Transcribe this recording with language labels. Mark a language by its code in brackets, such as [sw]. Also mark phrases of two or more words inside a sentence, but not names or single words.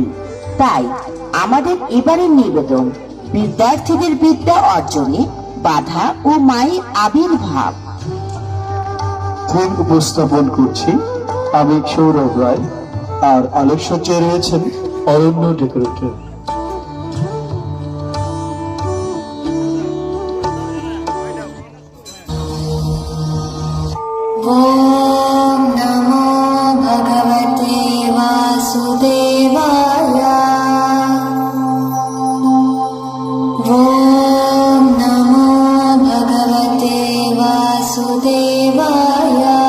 [bn] তাই আমাদের এবারের নিবেদন বিদ্যার্থীদের বিদ্যা অর্জনে বাধা ও মায়ের আবির্ভাব। উপস্থাপন করছি আমি সৌরভ রায়, আর আলোকসজ্জায় রয়েছেন অরণ্য ডেকোরেটর। [sa] ওম নমো ভগবতে বাসুদেবায়। ওম নমো ভগবতে বাসুদেবায়।